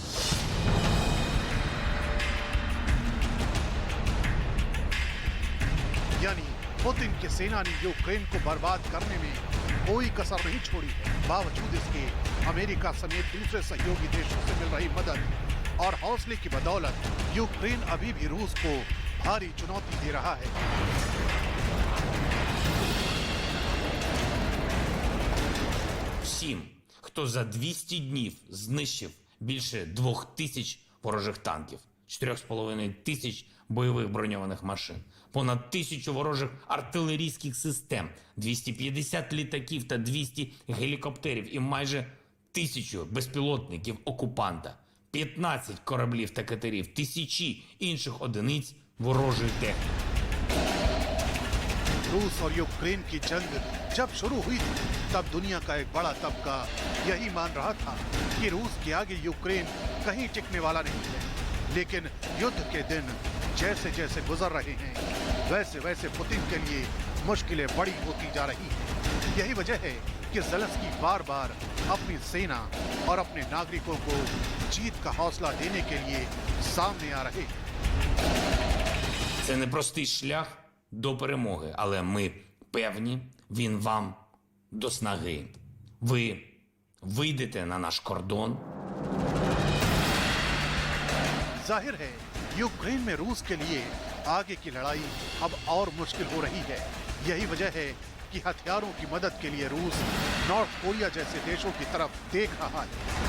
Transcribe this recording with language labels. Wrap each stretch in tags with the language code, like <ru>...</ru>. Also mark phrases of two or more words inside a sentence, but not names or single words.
<hi>यानी पुतिन की सेना ने यूक्रेन को बर्बाद करने में कोई कसर नहीं छोड़ी है। बावजूद इसके अमेरिका समेत दूसरे सहयोगी देशों से मिल रही मदद और हौसले की बदौलत यूक्रेन अभी भी रूस को भारी चुनौती दे रहा है।</hi> <uk>Всім, хто за 200 днів знищив більше 2,000 ворожих танків, 4,5 бойових броньованих машин, понад 1,000 ворожих артилерійських систем, 250 літаків та 200 гелікоптерів і майже 1,000 безпілотників окупанта, 15 кораблів та катерів, тисячі інших одиниць ворожої техніки.</uk> <hi>रूस और यूक्रेन की जंग जब शुरू हुई थी, तब दुनिया का एक बड़ा तबका यही मान रहा था कि रूस के आगे यूक्रेन कहीं टिकने वाला नहीं है। लेकिन युद्ध के दिन जैसे जैसे गुजर रहे हैं, वैसे वैसे पुतिन के लिए मुश्किलें बड़ी होती जा रही हैं। यही वजह है कि ज़ेलेंस्की बार बार अपनी सेना और अपने नागरिकों को जीत का हौसला देने के लिए सामने आ रहे हैं।</hi> <uk>Це непростий шлях до перемоги, але ми певні, він вам до снаги. Ви вийдете на наш кордон.</uk> <hi>जाहिर है यूक्रेन में रूस के लिए आगे की लड़ाई अब और मुश्किल हो रही है। यही वजह है कि हथियारों की मदद के लिए रूस नॉर्थ कोरिया जैसे देशों की तरफ देख रहा है।</hi>